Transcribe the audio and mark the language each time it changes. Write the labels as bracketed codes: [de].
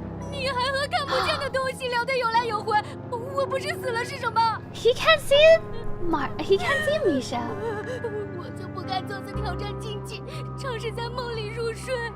[zh] 你还和看不见的东西聊得有来有回，我不是死了是什么 [en] ？He can't see He can't see Misha. [zh] 我就不该做次挑战禁忌，尝试在梦里入睡。